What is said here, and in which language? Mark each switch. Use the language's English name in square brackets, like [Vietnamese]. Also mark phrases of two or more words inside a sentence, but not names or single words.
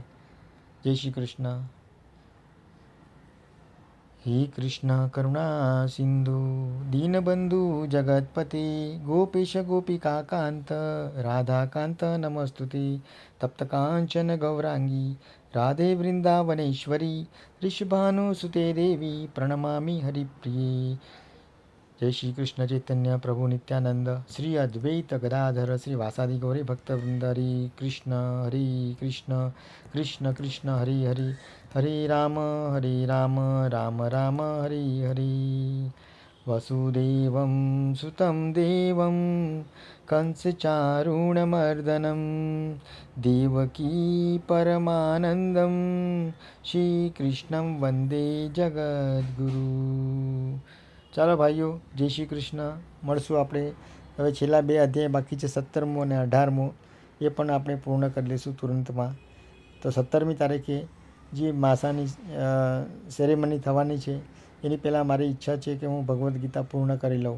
[Sanskrit] जय श्री कृष्ण. हे कृष्ण करुणा सिंधु दीनबंधु जगतपति गोपीश गोपिका कांत राधाकांत नमस्तुते तप्त कांचन गौरांगी राधे वृंदावनेश्वरी ऋषभानुसुते देवी प्रणमामि हरिप्रिये. जय श्री कृष्ण चैतन्य प्रभु नित्यानंद श्री अद्वैत गदाधर श्री वासादि गौरी भक्तवृंद. हरे कृष्ण कृष्ण कृष्ण हरे हरे हरे राम राम राम हरे हरे. वसुदेवं सुतं देवं कंसचारूणमर्दनं देवकी परमानन्दं श्रीकृष्णं वन्दे जगद्गुरु. [Gujarati] ચાલો ભાઈઓ, જય શ્રી કૃષ્ણ. મળશું આપણે હવે. છેલ્લા 2 અધ્યાય બાકી છે, 17મો અને 18મો, એ પણ આપણે પૂર્ણ કરી લઈશું તુરંતમાં. તો 17મી તારીખે જે માસાની સેરેમની થવાની છે એની પહેલાં મારી ઈચ્છા છે કે હું ભગવદ્ ગીતા પૂર્ણ કરી લઉં.